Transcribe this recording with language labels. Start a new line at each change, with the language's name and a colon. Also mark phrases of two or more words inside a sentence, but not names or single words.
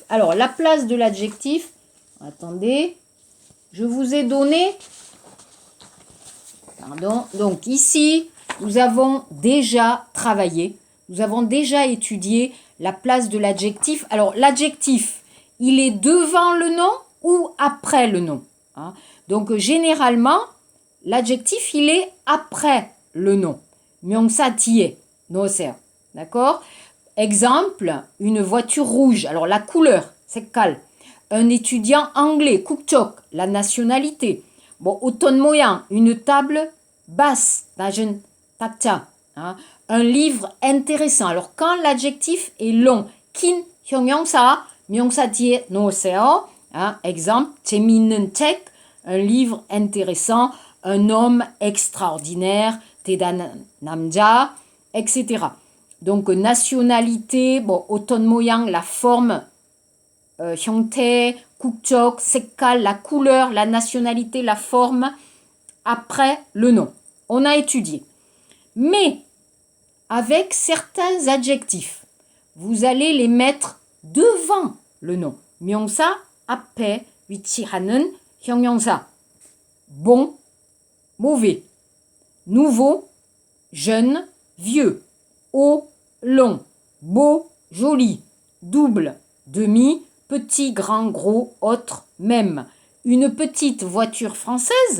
French: Alors, la place de l'adjectif, attendez, je vous ai donné, pardon, donc ici, nous avons déjà travaillé, nous avons déjà étudié la place de l'adjectif. Alors, l'adjectif, il est devant le nom ou après le nom, hein? Donc, généralement, l'adjectif, il est après le nom.
Korean: 명사 뒤에 넣으세요.
French: D'accord? Exemple, une voiture rouge. Alors, la couleur, 색깔. Un étudiant anglais, 국적, la nationalité. Bon,
Korean: 어떤 모양,
French: une table basse,
Korean: 낮은 탁자.
French: Hein? Un livre intéressant. Alors, quand l'adjectif est long,
Korean: 긴 형용사, 명사 뒤에 넣으세요.
French: Hein? Exemple,
Korean: 재미있는 책,
French: un livre intéressant. un homme extraordinaire,
Korean: 대단한 남자,
French: etc. Donc nationalité, bon,
Korean: 어떤 모양,
French: la forme,
Korean: 형태, 국적, 색깔,
French: la couleur, la nationalité, la forme, après le nom. On a étudié. Mais avec certains adjectifs, vous allez les mettre devant le nom.
Korean: 명사 앞에 위치하는 형용사.
French: Bon, mauvais. Nouveau, jeune, vieux. Haut, long. Beau, joli. Double, demi. Petit, grand, gros, autre, même. Une petite voiture française.